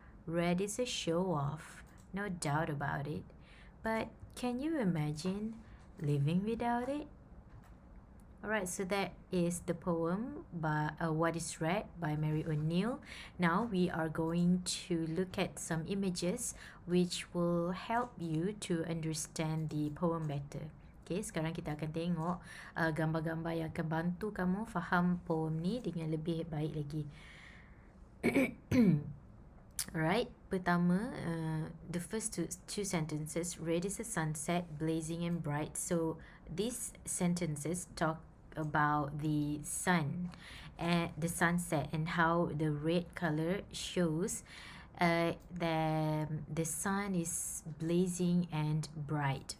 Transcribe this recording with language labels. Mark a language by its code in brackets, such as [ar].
[en] Red is a show-off, no doubt about it. But can you imagine living without it? Alright, so that is the poem by What is Red by Mary O'Neill. Now we are going to look at some images which will help you to understand the poem better. [ms] Okay, sekarang kita akan tengok gambar-gambar yang akan bantu kamu faham poem ni dengan lebih baik lagi. [en] Alright, [ms] pertama, [en] the first two sentences, red is a sunset, blazing and bright. So these sentences talk about the sun and the sunset and how the red color shows the sun is blazing and bright.